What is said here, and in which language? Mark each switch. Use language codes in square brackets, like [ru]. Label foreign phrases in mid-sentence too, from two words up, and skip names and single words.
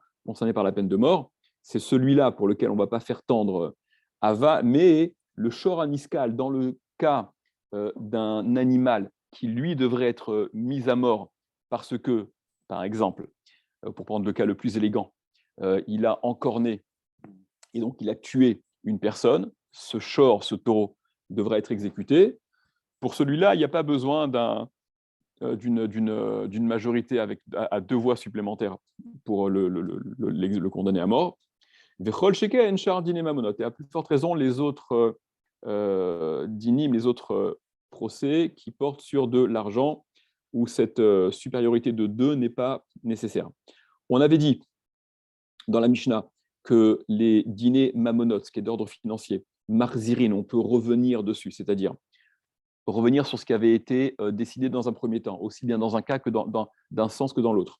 [fr] concerné par la peine de mort, c'est celui-là pour lequel on ne va pas faire tendre mais le [he] שור הנסקל, [fr] dans le cas d'un animal qui, lui, devrait être mis à mort parce que, par exemple, pour prendre le cas le plus élégant, il a encorné et donc il a tué une personne, ce shor, ce taureau, devrait être exécuté. Pour celui-là, il n'y a pas besoin d'une majorité à 2 voix supplémentaires pour le condamner à mort. [he] וכל שכן שאר דיני ממונות. [fr] Et à plus forte raison, les autres dinim, les autres procès qui portent sur de l'argent où cette supériorité de 2 n'est pas nécessaire. On avait dit dans la Mishnah que les [he] דיני ממונות, [fr] ce qui est d'ordre financier, marzirin, on peut revenir dessus, c'est-à-dire revenir sur ce qui avait été décidé dans un premier temps, aussi bien dans un cas que d'un sens que dans l'autre.